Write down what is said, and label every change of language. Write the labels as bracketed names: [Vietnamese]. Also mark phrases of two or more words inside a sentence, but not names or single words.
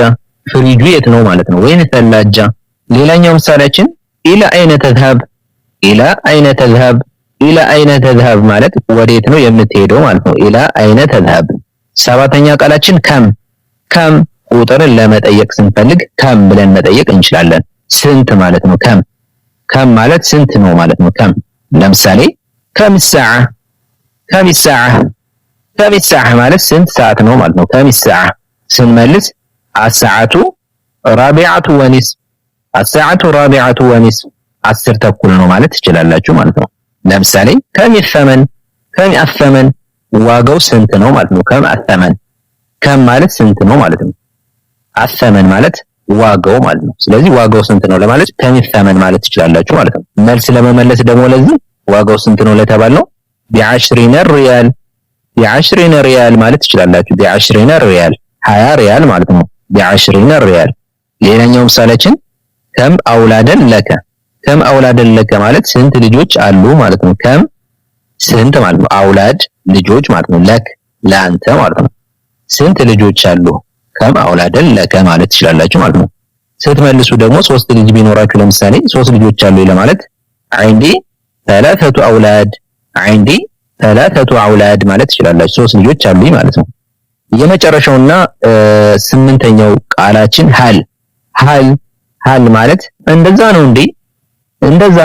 [Amharic] ፍሪጁ የት ነው ማለት ነው። [Arabic] وين ثلاجة። [Amharic] ሌላኛው ምሳሌያችን [Arabic] إلى أين تذهب፣ إلى أين تذهب፣ إلى أين تذهب [Amharic] ማለት ወዴት ነው የምትሄደው ማለት ነው። [Arabic] إلى أين تذهب። [Amharic] ሰባተኛ ቃላችን ከም፣ ከም ቁጥርን ለመጠየቅ ስንፈልግ ከም ብለን መጠየቅ እንችላለን። ስንት ማለት ነው። ከም፣ ከም ማለት ስንት ነው ማለት ነው። ከም ለምሳሌ [Arabic] كم ساعة፣ كم ساعة፣ كم ساعة [Amharic] ማለት ስንት ሰዓት ነው ማለት ነው። [Arabic] كم ساعة [Amharic] ስንመልስ [Arabic] الساعة الرابعة ونص፣ الساعة الرابعة ونص [Amharic] 10 ተኩል ነው ማለት ትችላላችሁ ማለት ነው። ለምሳሌ [Arabic] كم الثمن፣ كم الثمن [Amharic] ዋጋው ስንት ነው ማለት ነው። [Arabic] كم الثمن፣ [Amharic] ከም ማለት ስንት ነው ማለት ነው። አፈመን ማለት ዋጋው ማለት ነው። ስለዚህ ዋጋው ስንት ነው ለማለት [Arabic] كم الثمن [Amharic] ማለት ትችላላችሁ ማለት ነው። መልስ ለመመለስ ደግሞ ለዚህ ዋጋው ስንት ነው ለተባለው [Arabic] بعشرين ريال፣ بعشرين ريال [Amharic] ማለት ትችላላችሁ። [Arabic] بعشرين ريال [Amharic] 20 ሪያል ማለት ነው። [Arabic] بعشرين ريال። [Amharic] ሌላኛው ምሳሌያችን [Arabic] كم أولادا لك፣ كم أولادا لك [Amharic] ማለት ስንት ልጆች አሉ ማለት ነው። ከም ስንት ማለት ነው። አውላድ ልጆች ማለት ነው። ለክ ለአንተ ማለት ነው። ስንት ልጆች አሉ። [Arabic] كم أولادا لك [Amharic] ማለት ትችላላችሁ ማለት ነው። ስትመልሱ ደግሞ 3 ልጅ ቢኖራችሁ ለምሳሌ 3 ልጆች አሉ ለማለት [Arabic] عندي ثلاثة أولاد፣ عندي ثلاثة أولاد [Amharic] ማለት ትችላላችሁ። 3 ልጆች አሉኝ ማለት ነው። የመጨረሻውና 8ኛው ቃላችን ሀል፣ ሀል፣ ሀል ማለት እንደዛ ነው እንዴ፣ እንደዛ